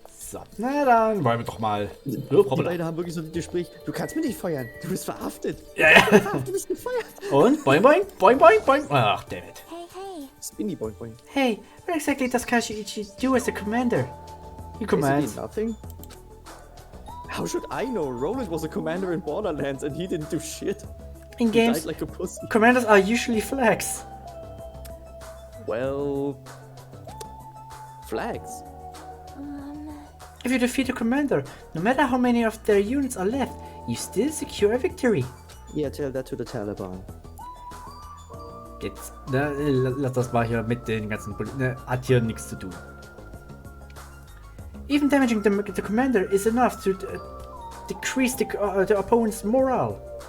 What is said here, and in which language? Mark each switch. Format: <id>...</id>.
<de>So, na dann wollen wir doch mal. Die Hoppala. beiden haben wirklich so ein Gespräch. Du kannst mich nicht feuern. Du bist verhaftet. Ja, ja. Du bist gefeuert. Und boing, boing, boing, boing, boing.</de> <en>Ach, damn it. Hey, hey. Spinny boing boing. Hey, what exactly does Kazuichi do as a commander? He commands. Basically nothing. How should I know? Roland was a commander in Borderlands and he didn't do shit. In He games, died like a pussy. commanders are usually flags. Well, flags. If you defeat a commander, no matter how many of their units are left, you still secure a victory. Yeah, tell that to the Taliban.</en> <de>Jetzt, ne, lass das mal hier mit den ganzen ne, hat hier nichts zu tun.</de> <en>Even damaging the commander is enough to decrease the opponent's morale.</en>